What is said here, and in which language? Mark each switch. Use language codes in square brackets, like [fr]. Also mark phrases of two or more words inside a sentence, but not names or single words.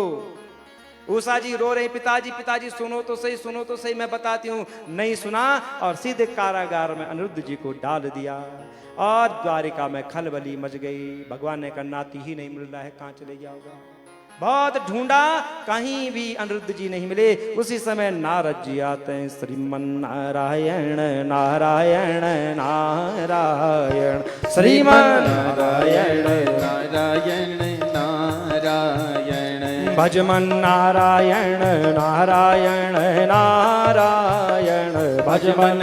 [hi] उषा जी रो रही, पिताजी पिताजी सुनो तो सही, सुनो तो सही, मैं बताती हूँ। नहीं सुना और सीधे कारागार में अनिरुद्ध जी को डाल दिया। और द्वारिका में खलबली मच गई। भगवान ने कहा नाती ही नहीं मिल रहा है, कहाँ चले गया होगा। बहुत ढूंढा, कहीं भी अनिरुद्ध जी नहीं मिले। उसी समय नारद जी आते हैं, श्रीमन नारायण नारायण नारायण, श्रीमन नारायण नारायण नारायण, भजमन नारायण नारायण नारायण, भजमन